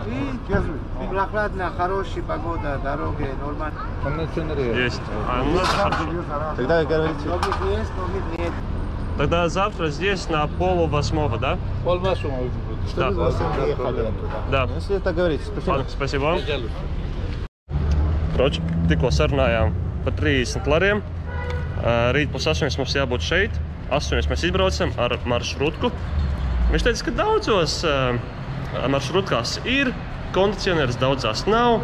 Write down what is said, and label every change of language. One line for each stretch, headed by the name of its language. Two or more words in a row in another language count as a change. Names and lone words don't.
Russian: И прохладно, хорошая погода, дороги, нормально. Есть. Ну, это хорошо. Тогда говорите. Номер есть, номер нет. Тогда завтра здесь на 7:30, да? Пол-8 Да. Да. Если так говорите, спасибо. Ладно, спасибо вам.
Latvian: Kroč, tikko sarunājām par 30 lariem. Rīt pus 8 mums jābūt šeit. 8 mēs izbraucam ar maršrutku. Viņš teica, ka daudzos maršrutkās ir kondicionieris, daudzās nav.